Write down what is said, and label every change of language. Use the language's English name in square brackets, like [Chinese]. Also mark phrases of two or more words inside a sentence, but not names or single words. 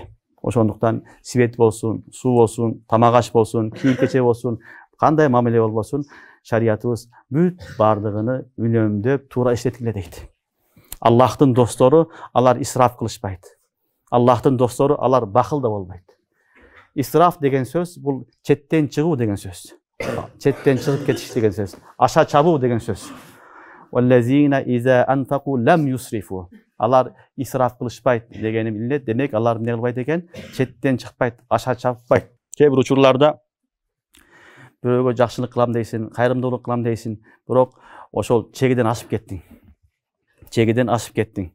[Kyrgyz] Ошондуктан свет болсун, суу болсун, тамак аш болсун, кийим-кече болсун, кандай мамиле болбосун, шариятыбыз бүт баардыгын үнөмдөп туура иштеткиле дейт. Аллахтын достору алар исраф кылышпайт. Аллахтын достору алар бакыл да болбойт. Исраф деген сөз бул четтен чыгуу деген сөз. Четтен чыгып кетиш деген сөз. Аша чабуу деген сөз. [Arabic] والذين إذا أنفقوا لم يسرفوا. [Kyrgyz] Алар исраф кылышпайт дегени билет. Демек алар эмне кылбайт экен? Четтен чыкпайт, аша чаппайт. Кээ бир учурларда бирөөгө жакшылык кылам дейсиң, кайрымдуулук кылам дейсиң, бирок ошол чегиден ашып кеттиң. Чегиден ашып кеттиң.